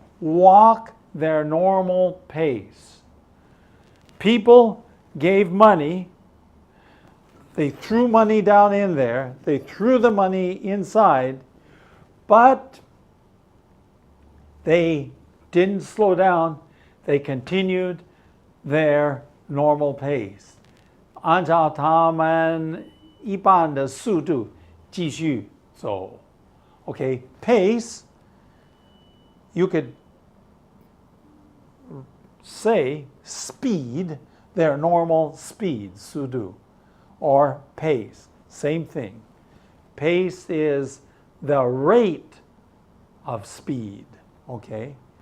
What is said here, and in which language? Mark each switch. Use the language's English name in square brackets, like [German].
[English] Walk their normal pace. People gave money. They threw money down in there. They threw the money inside, but they didn't slow down. They continued their normal pace. [Chinese] 按照他们一般的速度继续走. [English] Okay, pace, you could say speed, their normal speed, 速度, or pace, same thing. Pace is the rate of speed, okay?